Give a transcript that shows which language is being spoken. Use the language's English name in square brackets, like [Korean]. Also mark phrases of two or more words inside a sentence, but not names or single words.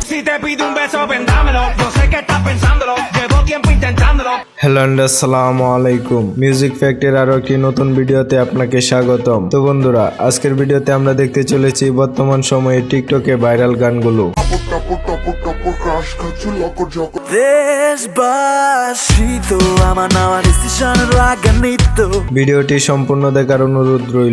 [Spanish] te pido un beso, vendámelo. Yo sé que estás pensándolo, llevo tiempo intentándolo. [English] hello and [Arabic] السلام عليكم. [Bangla] মিউজিক ফ্যাক্টরির আরো একটি নতুন ভিডিওতে আপনাকে স্বাগতম। তো বন্ধুরা, আজকের ভিডিওতে আমরা দেখতে চলেছি বর্তমান সময়ে টিকটকে ভাইরাল গানগুলো। ভিডিওটি সম্পূর্ণ দেখার অনুরোধ রইল।